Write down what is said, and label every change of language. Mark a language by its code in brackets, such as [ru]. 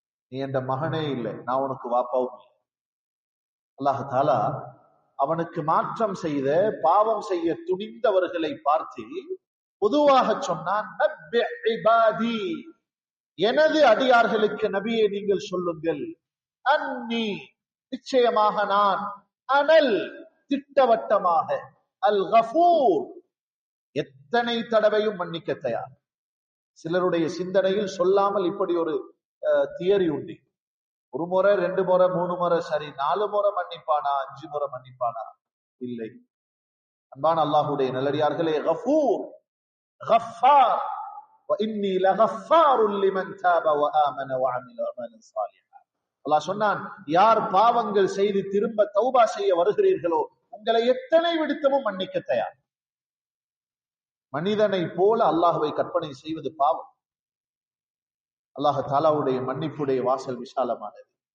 [ta] நீ என்ற மகனே இல்லை, நான் உனக்கு வாப்பாவும் இல்லை. அல்லாஹ் தாலா அவனுக்கு மாற்றம் செய்த பாவம் செய்ய துணிந்தவர்களை பார்த்து பொதுவாக சொன்னான் நப்பி இபாதி, எனது அடியார்களுக்கு நபியை நீங்கள் சொல்லுங்கள், அன்னி, நிச்சயமாக நான், அனல், திட்டவட்டமாக, அல் கஃபூர், எத்தனை தடவையும் மன்னிக்க தயார். சிலருடைய சிந்தனையில் சொல்லாமல் இப்படி ஒரு தியரி உண்டு. ஒரு முறை, 2 முறை, 3 முறை சரி, 4 முறை மன்னிப்பானா, 5 முறை மன்னிப்பானா? இல்லை. அன்பான அல்லாஹ்வுடைய நல்லடியார்களே, கஃபூர், கஃபார், [ar] وإني لغفار لمن تاب وآمن وعمل عملا صالحا. [ta] அல்லாஹ் சொன்னான், யார் பாவங்கள் செய்து திரும்ப தௌபா செய்ய வருகிறீர்களோ உங்களை எத்தனை விடுத்தமும் மன்னிக்க தயார். மனிதனை போல அல்லாஹ்வை கற்பனை செய்வது பாவம். அல்லாஹ் தாலாவுடைய மன்னிப்புடைய வாசல் விசாலமானது.